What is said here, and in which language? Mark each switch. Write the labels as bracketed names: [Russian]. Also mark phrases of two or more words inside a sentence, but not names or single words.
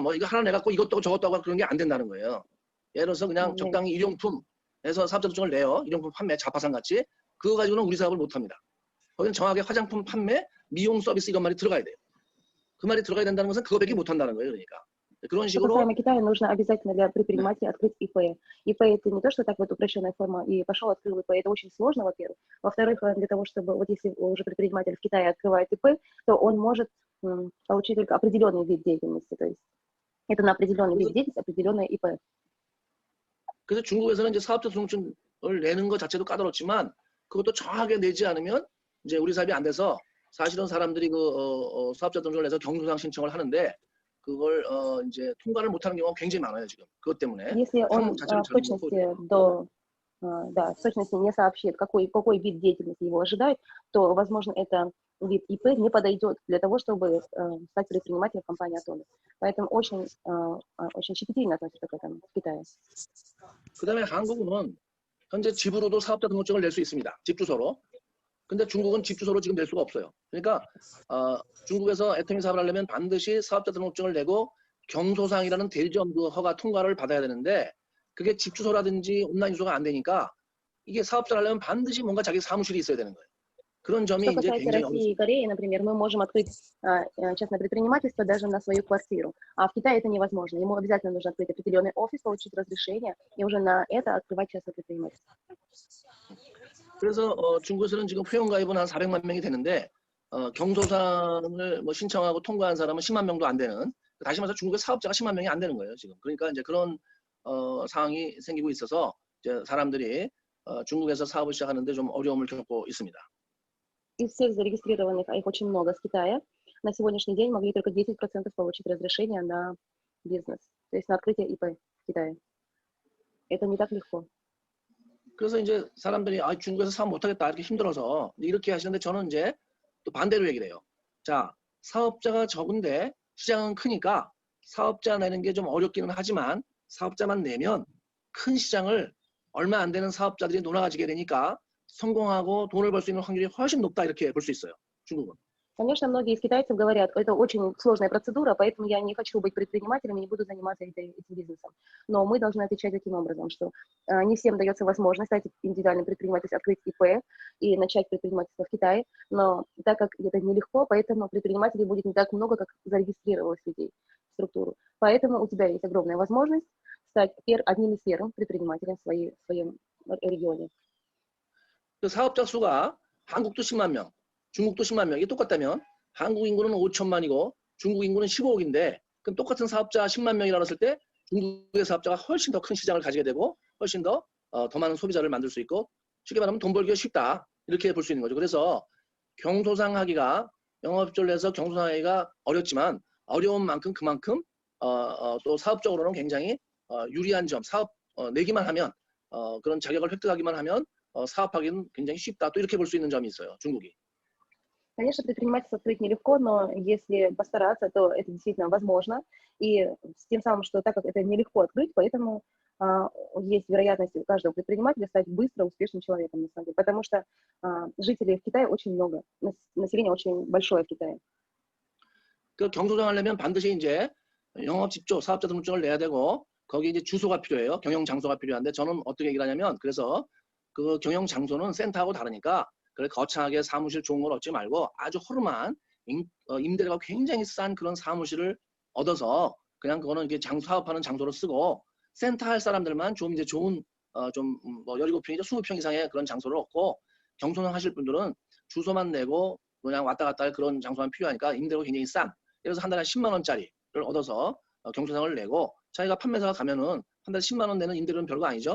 [Korean] 뭐 이거 하나 내갖고 이것도 저것도 하고 그런 게 안 된다는 거예요. 예를 들어서 그냥 적당히 일용품에서 사업자 등록증을 내요. 일용품 판매, 자파상 같이. 그거 가지고는 우리 사업을 못 합니다. 거기는 정확하게 화장품 판매, 미용 서비스 이런 말이 들어가야 돼요. 그 말이 들어가야 된다는 것은 그거밖에 못 한다는 거예요. 그러니까. 그런 [Russian] Что [Korean] 식으로 [Russian] касаемо Китая, нужно обязательно для предпринимателя открыть ИП. ИП это не то, что так вот упрощенная форма и пошел, открыл ИП. Это очень сложно, во-первых. Во-вторых, для того, чтобы вот если уже предприниматель в Китае открывает ИП, то он может получить только определенный вид деятельности. То есть это на определенный вид деятельности, определенное ИП. [Korean] 그래서 중국에서는 이제 사업자 등록증을 내는 것 자체도 까다롭지만 그것도 정확하게 내지 않으면 이제 우리 사업이 안 돼서 사실은 사람들이 그 사업자 등록을 내서 경조상 신청을 하는데 그걸 이제 통과를 못하는 경우가 굉장히 많아요 지금 그것 때문에. [Russian] Если он в точности не сообщит, какой вид деятельности его ожидает, то, возможно, это вид ИП не подойдет для того, чтобы стать предпринимателем компании Atomic. Поэтому очень щепетильно относятся к этому в Китае. [Korean] 그다음에 한국은 현재 집으로도 사업자 등록증을 낼 수 있습니다. 집 주소로. 근데 중국은 집 주소로 지금 낼 수가 없어요. 그러니까 중국에서 애터미 사업을 하려면 반드시 사업자 등록증을 내고 경소상이라는 대리점 그 허가 통과를 받아야 되는데 그게 집 주소라든지 온라인 주소가 안 되니까 이게 사업자를 하려면 반드시 뭔가 자기 사무실이 있어야 되는 거예요. 그런 점이 [Russian] Что [Korean] 이제 [Russian] касается [Korean] 굉장히 [Russian] России и Кореи, например, мы можем открыть частное предпринимательство даже на свою квартиру, а в Китае это невозможно. Ему обязательно нужно открыть определенный офис, получить разрешение и уже на это открывать частное предпринимательство. [Korean] 그래서 중국에서는 지금 회원 가입은 한 400만 명이 되는데 경소상을 뭐 신청하고 통과한 사람은 10만 명도 안 되는 다시 말해서 중국의 사업자가 10만 명이 안 되는 거예요 지금. 그러니까 이제 그런 상황이 생기고 있어서 이제 사람들이 중국에서 사업을 시작하는데 좀 어려움을 겪고 있습니다. [Russian] Из всех зарегистрированных, а их очень много с Китая, на сегодняшний день могли только 10% получить разрешение на бизнес, то есть на открытие ИП в Китае. Это не так легко. [Korean] 그래서 이제 사람들이 중국에서 사업 못하겠다 이렇게 힘들어서 이렇게 하시는데 저는 이제 또 반대로 얘기를 해요. 자, 사업자가 적은데 시장은 크니까 사업자 내는 게 좀 어렵기는 하지만 사업자만 내면 큰 시장을 얼마 안 되는 사업자들이 논아가지게 되니까 성공하고 돈을 벌 수 있는 확률이 훨씬 높다 이렇게 볼 수 있어요. 중국은. [Russian] Конечно, многие из китайцев говорят, это очень сложная процедура, поэтому я не хочу быть предпринимателем и не буду заниматься этим бизнесом. Но мы должны отвечать таким образом, что не всем дается возможность стать индивидуальным предпринимателем, открыть ИП и начать предпринимательство в Китае. Но так как это нелегко, поэтому предпринимателей будет не так много, как зарегистрировалось людей в структуру. Поэтому у тебя есть огромная возможность стать одним из первых предпринимателей в своем регионе. [Korean] 그 사업자 수가 한국도 10만 명, 중국도 10만 명이 똑같다면 한국 인구는 5천만이고 중국 인구는 15억인데 그럼 똑같은 사업자 10만 명이라고 했을 때 중국의 사업자가 훨씬 더 큰 시장을 가지게 되고 훨씬 더 많은 소비자를 만들 수 있고 쉽게 말하면 돈 벌기가 쉽다 이렇게 볼 수 있는 거죠. 그래서 경소상하기가 영업조를 해서 경소상하기가 어렵지만 어려운 만큼 그만큼 또 사업적으로는 굉장히 유리한 점, 사업 내기만 하면 그런 자격을 획득하기만 하면 사업하기는 굉장히 쉽다. 또 이렇게 볼 수 있는 점이 있어요. 중국이. [Russian] Конечно, предпринимательство открыть нелегко, но если постараться, то это действительно возможно. И с тем самым, что так как это нелегко открыть, поэтому есть вероятность у каждого предпринимателя стать быстро успешным человеком, на самом деле. Потому что жителей в Китае очень много, население очень большое в Китае. [Korean] 그 경소장 하려면 반드시 이제 영업 집조, 사업자 등록증을 내야 되고 거기 이제 주소가 필요해요. 경영 장소가 필요한데 저는 어떻게 얘기를 하냐면 그래서 그 경영 장소는 센터하고 다르니까 그래 거창하게 사무실 좋은 걸 얻지 말고 아주 허름한 임대료가 굉장히 싼 그런 사무실을 얻어서 그냥 그거는 이게 사업하는 장소로 쓰고 센터 할 사람들만 좀 이제 좋은 좀 뭐 17평이죠 20평 이상의 그런 장소를 얻고 경소장 하실 분들은 주소만 내고 그냥 왔다 갔다 할 그런 장소만 필요하니까 임대료가 굉장히 싼 그래서 한 달에 10만 원짜리를 얻어서 경소장을 내고 자기가 판매사가 가면은 한 달에 10만 원 내는 임대료는 별거 아니죠.